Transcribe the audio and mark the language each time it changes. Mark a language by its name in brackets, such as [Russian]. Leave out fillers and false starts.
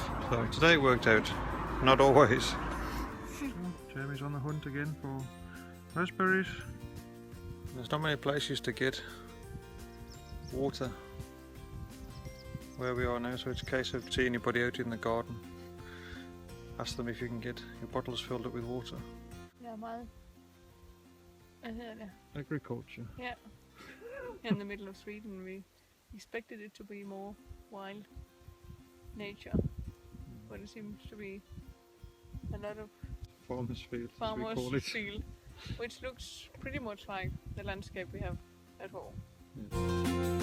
[English] So today it worked out, not always. Jamie's on the hunt again for raspberries. There's not many places to get water where we are now, so it's a case of see anybody out in the garden. Ask them if you can get your bottles filled up with water. [Danish] Jeg er meget, hvad hedder det? [English] Agriculture. Yeah. In the middle of Sweden, we expected it to be more wild nature, but it seems to be a lot of Farmers' field, as we call it. field, which looks pretty much like the landscape we have at home.